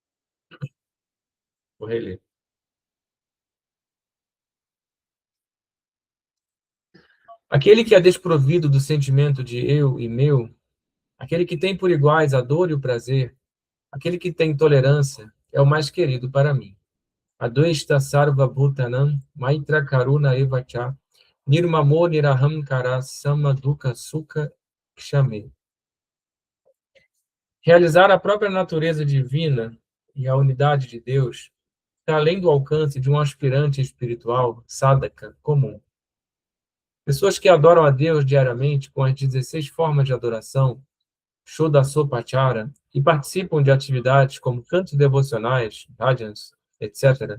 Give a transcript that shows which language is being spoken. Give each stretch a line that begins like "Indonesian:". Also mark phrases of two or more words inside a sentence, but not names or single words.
Portuguese: Vou reler. Aquele que é desprovido do sentimento de eu e meu, aquele que tem por iguais a dor e o prazer, aquele que tem tolerância, é o mais querido para mim.
Sanskrit: अद्वैत सर्व भूतानां मैत्र करुण एवच निर्ममो निरहंकार समदुःख सुख क्षमे.
Portuguese: Realizar a própria natureza divina e a unidade de Deus está além do alcance de um aspirante espiritual, sadhaka, comum. Pessoas que adoram a Deus diariamente com as 16 formas de adoração, Shodasopachara, e participam de atividades como cantos devocionais, bhajans, etc.